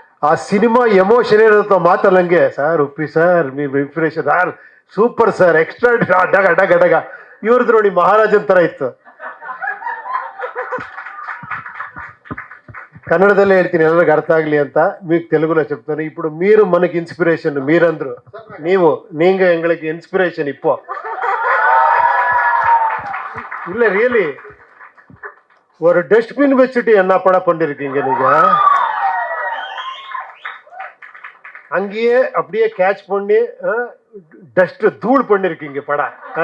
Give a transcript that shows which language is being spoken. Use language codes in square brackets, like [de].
[kn] ಆ cinema emotion ಇರುತ್ತೋ ಮಾತಲ್ಲ ಹಂಗೆ. ಸರ್ ಉಪ್ಪಿ ಸರ್, మీ inspiration sir, super sir, extra ಡಗ ಡಗ ಡಗ. ಇವ್ರದ್ದು ನೋಡಿ ಮಹಾರಾಜನ್ ತರ ಇತ್ತು. కన్నడదಲ್ಲే ಹೇಳ್ತೀನಿ ಎಲ್ಲರಿಗೂ ಅರ್ಥ ಆಗಲಿ ಅಂತ. [te] మీకు తెలుగులో చెప్తాను. ఇప్పుడు మీరు మనకి ఇన్స్పిరేషన్, మీరందరూ [ta] நீங்க எங்களுக்கு இன்ஸ்பிரேஷன். இப்போ இல்ல ரியலி ஒரு டஸ்ட்பின் வச்சுட்டு என்ன படம் பண்ணிருக்கீங்க நீங்க. அங்கேயே அப்படியே கேட்ச் பண்ணி [te] డస్ట్ ధూళి [ta] பண்ணிருக்கீங்க படம்.